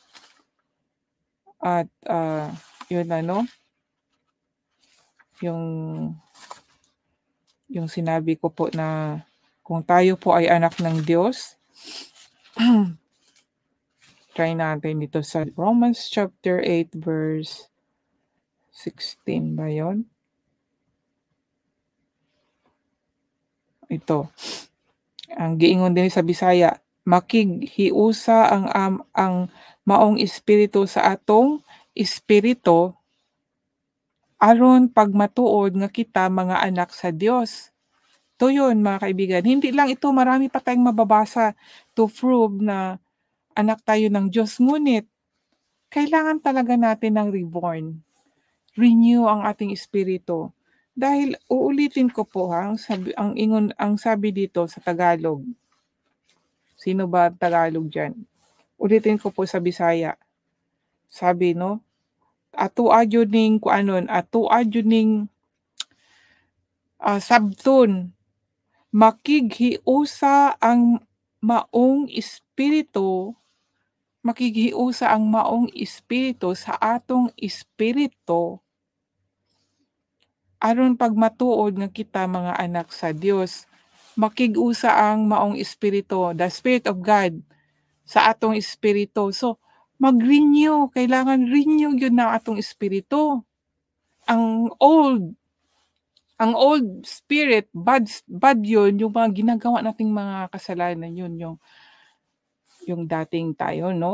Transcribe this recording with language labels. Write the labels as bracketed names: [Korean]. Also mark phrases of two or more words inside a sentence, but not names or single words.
[Filipino] At yun yung sinabi ko po na kung tayo po ay anak ng Diyos, try natin dito sa [English] Romans chapter 8 verse 16 [Filipino] ba yun? Ito. [Cebuano] Ang giingon din sa Bisaya, makighiusa ang maong espiritu sa atong espiritu aron pagmatuod nga kita mga anak sa Dios. [Filipino] To yun mga kaibigan. Hindi lang ito, marami pa tayong mababasa [English] to prove [Filipino] na anak tayo ng Diyos. Ngunit, kailangan talaga natin ng reborn. Renew ang ating espiritu. Dahil uulitin ko po ang sabi dito sa Tagalog. Sino ba Tagalog dyan? Ulitin ko po sa Bisaya. [Cebuano] Sabi atuadyo ning sabton makighiusa ang maong espiritu sa atong espiritu aron pagmatuod nga kita mga anak sa Dios. Makig-usa ang maong espiritu, [English] the Spirit of God [Cebuano] sa atong espiritu. So, mag-renew, kailangan renew yun na atong espiritu. [Filipino] Ang old spirit, bad yun, yung mga ginagawa nating mga kasalanan yun, yung dating tayo, no?